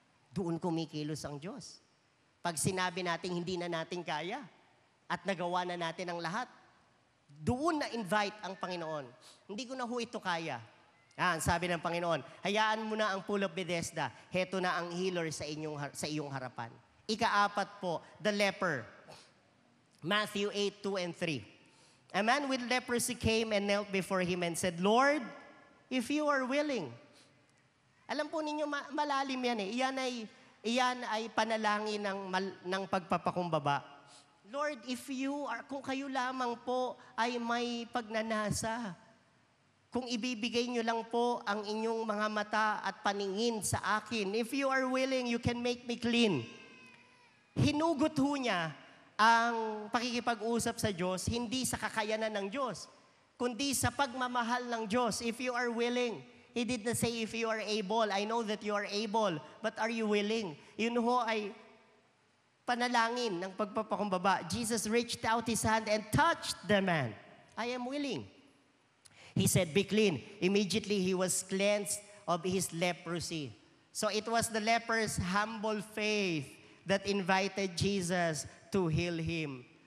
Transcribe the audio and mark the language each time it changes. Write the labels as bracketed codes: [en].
[tl] Doon kumikilos ang Diyos. Pag sinabi natin hindi na natin kaya, at nagawa na natin ang lahat, doon na-invite ang Panginoon. Hindi ko na ho ito kaya. Sabi ng Panginoon, hayaan mo na ang pool of Bethesda. Heto na ang healer sa iyong harapan. Ika-apat po, [en] the leper. Matthew 8:2 and 3. A man with leprosy came and knelt before him and said, Lord, if you are willing. [tl] Alam po ninyo, malalim yan eh. Iyan ay panalangin ng pagpapakumbaba. Lord, kung kayo lamang po ay may pagnanasa, kung ibibigay nyo lang po ang inyong mga mata at paningin sa akin, [en] if you are willing, you can make me clean. [tl] Hinugot ho niya ang pakikipag-usap sa Diyos, hindi sa kakayanan ng Diyos, kundi sa pagmamahal ng Diyos. [en] If you are willing, He did not say if you are able. I know that you are able, but are you willing? [tl] Yun ho ay panalangin ng pagpapakumbaba. [en] Jesus reached out His hand and touched the man. I am willing. He said, be clean. Immediately he was cleansed of his leprosy. So it was the leper's humble faith that invited Jesus to heal him.